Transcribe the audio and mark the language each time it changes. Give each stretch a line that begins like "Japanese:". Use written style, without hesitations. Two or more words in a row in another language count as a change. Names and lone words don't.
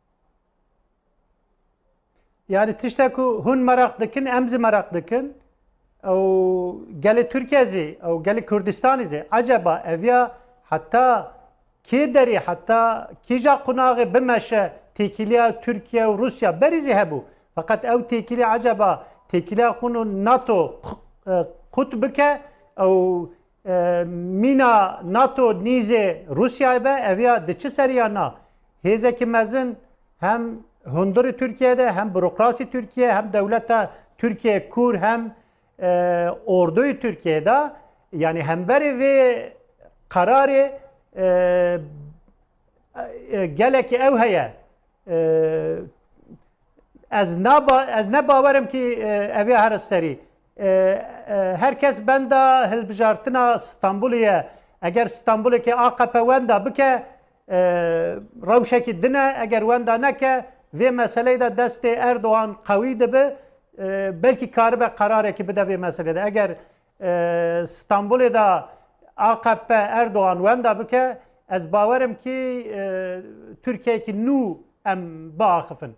Kurdish: Yani tiştek ku hûn merak dikin em jî merak dikin ew gelê Tirkiye zî ew gelê Kurdistanê zî acaba ev ya heta kê derê heta kîja qunagê bimeşe têkiliya Türkiye û Rusya berî zî hebû. Fakat ew têkilî acaba têkiliya xwe û NATO qut bike ew mîna NATO nîzê Rusyayê be ev ya di çi seriya na hêzekî mezin hem hundirî Türkiye'de hem bürokrasi Türkiye hem devleta Türkiye kur hem orduyu Türkiye'de yani hemberî vê kararê gelekî ew heye ez ne bawerim ki ev ê here serî herkes benda hilbijartina Stenbolê eger Stenbolekê AKP wenda bike rewşekî dine eger wenda neke vê meseleyê de destê Erdoğan qewî dibe belkî karibe qerarekî bide vê meselê de eger Stenbolê de AKP Erdoğan wenda bike ez bawerim ki Türkiye'kî nû em biaxivin.